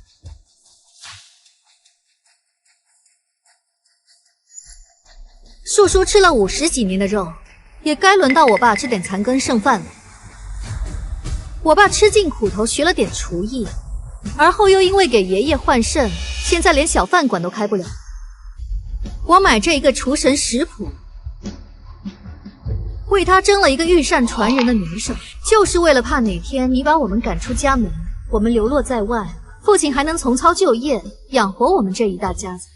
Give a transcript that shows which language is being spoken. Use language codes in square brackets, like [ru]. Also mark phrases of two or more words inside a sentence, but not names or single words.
[zh] 树叔吃了50几年的肉，也该轮到我爸吃点残羹剩饭了。我爸吃尽苦头学了点厨艺，而后又因为给爺爺換腎，現在連小飯館都開不了。我買這一個廚神食譜，為他爭了一個御膳傳人的名聲，就是為了怕哪天你把我們趕出家門，我們流落在外，父親還能重操舊業，養活我們這一大家子。